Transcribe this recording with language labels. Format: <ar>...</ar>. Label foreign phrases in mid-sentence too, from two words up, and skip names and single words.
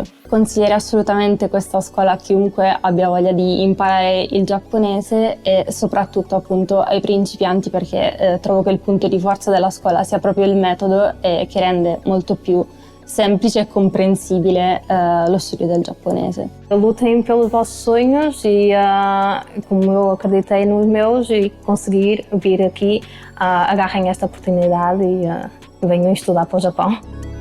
<it>Consiglierei assolutamente questa scuola a chiunque abbia voglia di imparare il giapponese e soprattutto appunto ai principianti, perché trovo che il punto di forza della scuola sia proprio il metodo che rende molto più semplice e comprensibile lo studio del giapponese.</it> <pt>Lutem pelos vossos sonhos e como eu acreditei nos meus e conseguir vir aqui, agarrem esta oportunidade e venham estudar para o Japão.</pt>